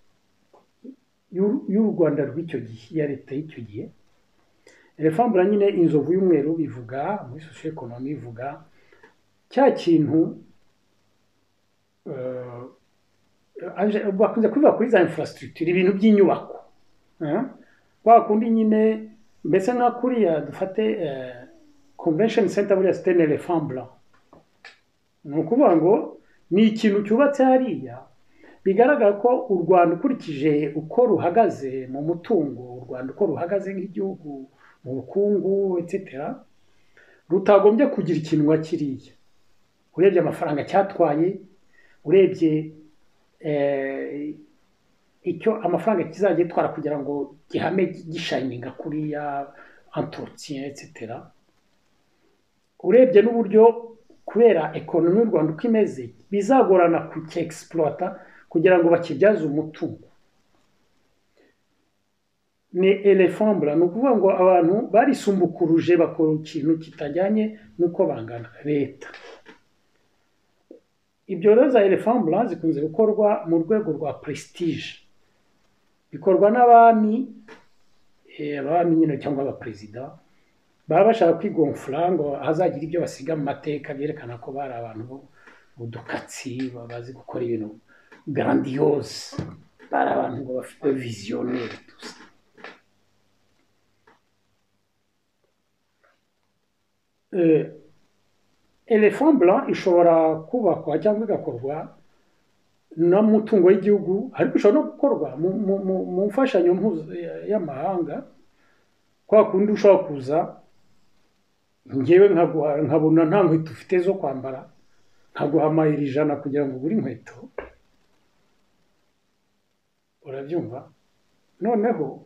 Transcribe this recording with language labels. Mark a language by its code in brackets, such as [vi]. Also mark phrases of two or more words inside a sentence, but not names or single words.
[rw] y'u Rwanda rw'icyo gihe ya leta y'icyo gihe [fr] éléphant blanc [rw] nyine inzovu y'umweru bivuga muri socio-economie bivuga cya kintu bakunze kuvuga kuri za infrastructure ibintu by'inyubako bakundi nyine mbese nka kuriya dufate [en] convention center [rw] buriya [fr] c'était un éléphant blanc [rw] ni ukuvuga ngo ni ikintu cyubatse hariya bigaragara ko u Rwanda ukurikije uko ruhagaze mu mutungo u Rwanda uko ruhagaze nk'igihugu mu bukungu etc rutagombye kugira ikintu nka kiriya urebye amafaranga cyatwaye urebye icyo amafaranga kizajya gitwara kugira ngo gihame gishininga kuriya entretien etc urebye n'uburyo kubera ekonomi y'u Rwanda uko imeze bizagorana kucyexploita kugira ngo bakibyaze umutungo ni [fr] éléphant blanc [rw] ni ukuvuga ngo abantu barisumbukuruje bakora ikintu kitajyanye n'uko bangana leta ibyo rero za [fr] éléphant blanc [rw] zikunze gukorwa mu rwego rwa prestige bikorwa n'abami nyine cyangwa abaperezida baba bashaka kwigonfura ngo hazagira ibyo basiga mu mateka byerekana ko bari abantu budukatsi bazi gukora ibintu grandiose bari abantu ngo bafite visionnaire tusa [fr] éléphant blanc [rw] ishobora kubakwa cyangwa igakorwa n'umutungo w'igihugu ariko ishobora no gukorwa mu mfashanyo y'amahanga kwa kundi ushobora kuza ngewe nkabona nta nkweto ufite zo kwambara nkaguha amayero 100 kugira ngo ugure inkweto urabyumva noneho